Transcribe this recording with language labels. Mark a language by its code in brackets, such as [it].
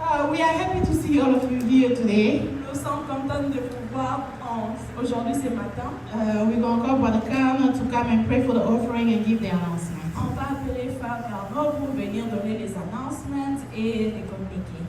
[en] We are happy to see all of you here today. [fr] Nous sommes contents de vous voir aujourd'hui ce matin. [en] We're going to call Brother Carmen to come and pray for the offering and give the announcement. [fr] On va appeler Frère Carnot pour venir donner les announcements et les communiquer.